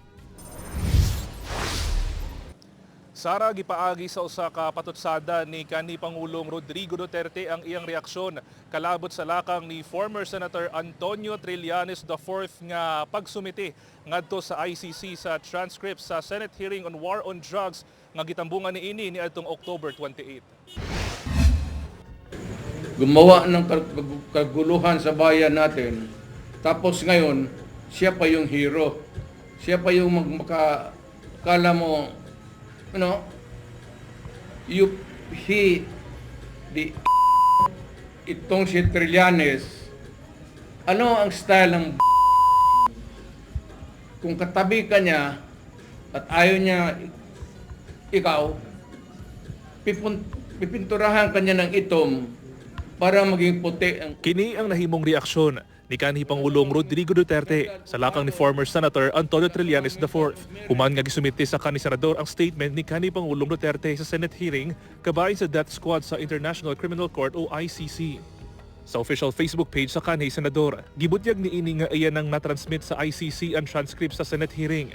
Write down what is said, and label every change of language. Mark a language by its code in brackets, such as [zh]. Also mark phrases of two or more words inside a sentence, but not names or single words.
[ceb] Sara, gipaagi sa usa ka patutsada ni kanhi Pangulong Rodrigo Duterte ang iyang reaksyon kalabot sa lakang ni [en] former Senator [ceb] Antonio Trillanes IV nga pagsumiti ngadto sa ICC sa transcript sa [en] Senate hearing on war on drugs [ceb] nga gitambungan niini niadtong October 28. [tl] Gumawa ng kaguluhan sa bayan natin. Tapos ngayon, siya pa yung hero. Siya pa yung kala mo, itong si Trillanes, ano ang style ng kung katabi ka niya at ayaw niya ikaw, pipinturahan ka niya ng itom para maging puti ang... [ceb] Kini ang nahimong reaksyon ni kanhi Pangulong Rodrigo Duterte sa lakang ni [en] former Senator [ceb] Antonio Trillanes IV. Human nga gisumiti sa kanhi senador ang statement ni kanhi Pangulong Duterte sa [en] Senate hearing [ceb] kabahin sa [en] death squad [ceb] sa International Criminal Court o ICC. Sa [en] official Facebook page [ceb] sa kanhi senador, gibutyag niini nga iyan ang natransmit sa ICC ang transcript sa [en] Senate hearing.